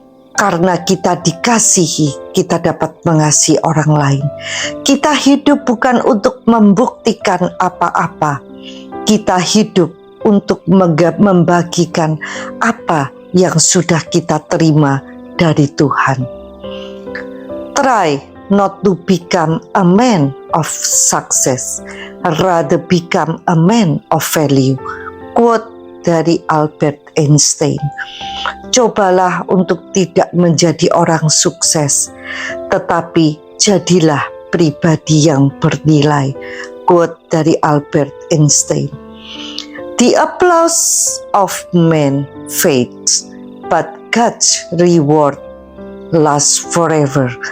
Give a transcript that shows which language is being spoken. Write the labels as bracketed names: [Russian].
[Indonesian] Karena kita dikasihi, kita dapat mengasihi orang lain. Kita hidup bukan untuk membuktikan apa-apa. Kita hidup untuk membagikan apa yang sudah kita terima dari Tuhan. [English] Try not to become a man of success, rather become a man of value. [Indonesian] Quote dari Albert Einstein. Cobalah untuk tidak menjadi orang sukses, tetapi jadilah pribadi yang bernilai. Quote dari Albert Einstein. [English] The applause of men fades, but God's reward lasts forever.